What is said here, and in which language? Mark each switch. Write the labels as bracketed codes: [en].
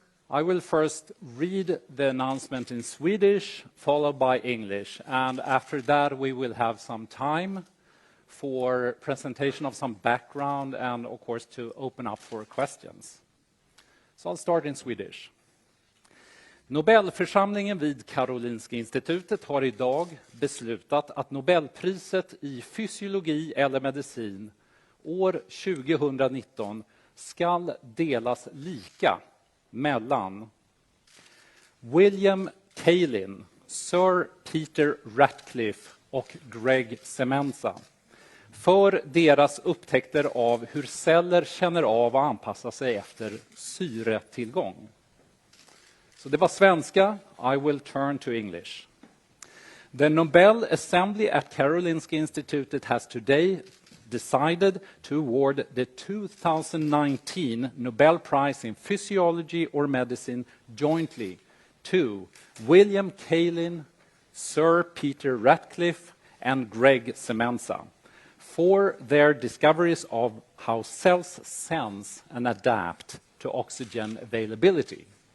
[en] I will first read the announcement in Swedish, followed by English, and after that we will have some time for presentation of some background and, of course, to open up for questions. So I'll start in Swedish. [sv] Nobelförsamlingen vid Karolinska institutet har idag beslutat att Nobelpriset i fysiologi eller medicin år 2019 ska delas lika mellan William Kaelin, Sir Peter Radcliffe och Greg Semenza för deras upptäckter av hur celler känner av och anpassar sig efter syretillgång. Så det var svenska. [en] I will turn to English. The Nobel Assembly at Karolinska Institutet has today decided to award the 2019 Nobel Prize in Physiology or Medicine jointly to William Kaelin, Sir Peter Radcliffe, and Greg Semenza for their discoveries of how cells sense and adapt to oxygen availability.